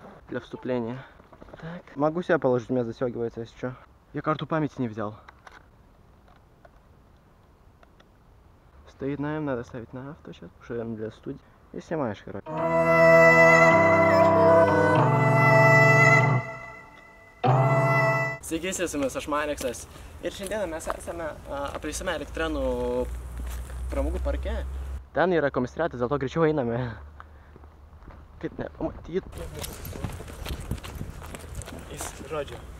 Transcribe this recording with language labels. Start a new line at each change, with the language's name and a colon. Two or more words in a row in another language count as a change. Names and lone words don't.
Russian: для вступления. Так. Могу себя положить, у меня застегивается, если что. Я карту памяти не взял. Стоит на М, надо ставить на авто сейчас, потому что М для студии. И снимаешь, короче.
Lithuanian: Sveiki, su jumis aš Mariksas. Ir šiandieną mes esame apleistame Elektrenų pramogų parke. Ten yra komisariatas, dėl to greičiau einame. Kaip nepamatyt. Žodžiu.